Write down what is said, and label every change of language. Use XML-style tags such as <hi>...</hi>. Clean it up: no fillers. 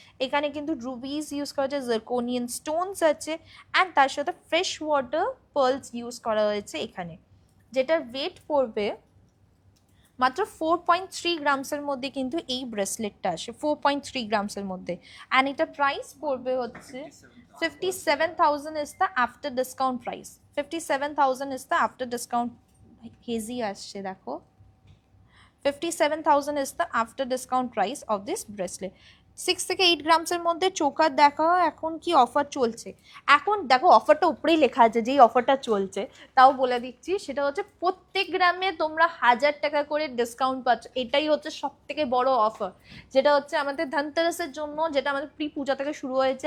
<bn>এখানে কিন্তু Ruby's use করা হয়েছে, জার্কোনিয়ান স্টোনস আছে, অ্যান্ড তার সাথে ফ্রেশ ওয়াটার পার্লস ইউজ করা হয়েছে এখানে, যেটার ওয়েট পড়বে মাত্র 4.3 গ্রামসের মধ্যে কিন্তু এই ব্রেসলেটটা আসে, 4.3 গ্রামসের মধ্যে।</bn> <en>and</en> <bn>এটা প্রাইস পড়বে হচ্ছে</bn> <en>57,000 is the after discount price, 57,000 is the after discount.</en> <bn>Hazy আসছে দেখো,</bn> <en>57,000 is the after discount price of this bracelet।</en> <bn>6 থেকে 8 গ্রামসের মধ্যে চোকার দেখা এখন কি অফার চলছে। এখন দেখো অফারটা উপরেই লেখা আছে, যেই অফারটা চলছে তাও বলে দিচ্ছি, সেটা হচ্ছে প্রত্যেক গ্রামে তোমরা 1000 টাকা করে ডিসকাউন্ট পাচ্ছ। এটাই হচ্ছে সব থেকে বড় অফার, যেটা হচ্ছে আমাদের ধনতেরাসের জন্য, যেটা আমাদের প্রি পূজা থেকে শুরু হয়েছে।</bn>